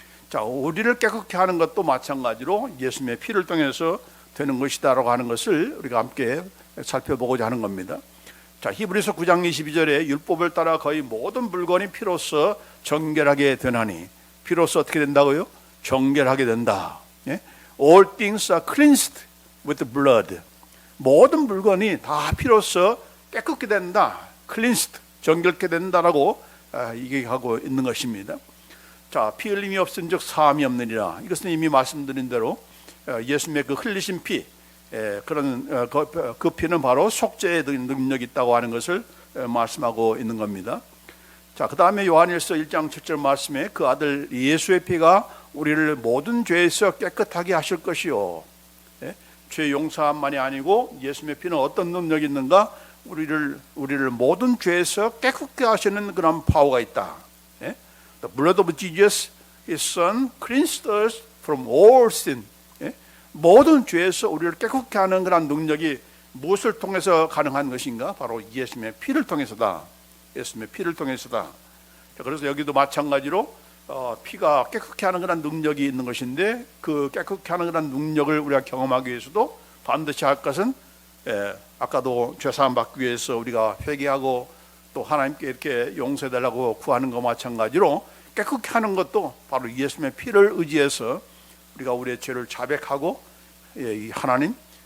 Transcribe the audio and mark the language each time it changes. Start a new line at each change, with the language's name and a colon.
Korean: 자, 우리를 깨끗게 하는 것도 마찬가지로 예수님의 피를 통해서 되는 것이다라고 하는 것을 우리가 함께 살펴보고자 하는 겁니다. 자, 히브리서 9장 22절에 율법을 따라 거의 모든 물건이 피로써 정결하게 되나니, 피로써 어떻게 된다고요? 정결하게 된다.
English: All things are cleansed with blood.
Korean: 모든 물건이 다 피로써 깨끗게 된다. cleansed, 정결케 된다라고 얘기하고 있는 것입니다. 자, 피 흘림이 없은즉 사함이 없느니라. 이것은 이미 말씀드린 대로 예수님의 그 흘리신 피, 그런 그 피는 바로 속죄의 능력이 있다고 하는 것을 말씀하고 있는 겁니다. 자, 그 다음에 요한일서 1장 7절 말씀에 그 아들 예수의 피가 우리를 모든 죄에서 깨끗하게 하실 것이요. 죄 용서함만이 아니고 예수님의 피는 어떤 능력이 있는가? 우리를 모든 죄에서 깨끗게 하시는 그런 파워가 있다.
English: The blood of Jesus, His Son, cleansed us from all sin.
Korean: 모든 죄에서 우리를 깨끗게 하는 그런 능력이 무엇을 통해서 가능한 것인가? 바로 예수님의 피를 통해서다. 예수님의 피를 통해서다. 그래서 여기도 마찬가지로 피가 깨끗게 하는 그런 능력이 있는 것인데, 그 깨끗게 하는 그런 능력을 우리가 경험하기 위해서도 반드시 할 것은, 아까도 죄사함 받기 위해서 우리가 회개하고 또 하나님께 이렇게 용서해달라고 구하는 것과 마찬가지로 깨끗게 하는 것도 바로 예수님의 피를 의지해서 우리가 우리의 죄를 자백하고, 하나님,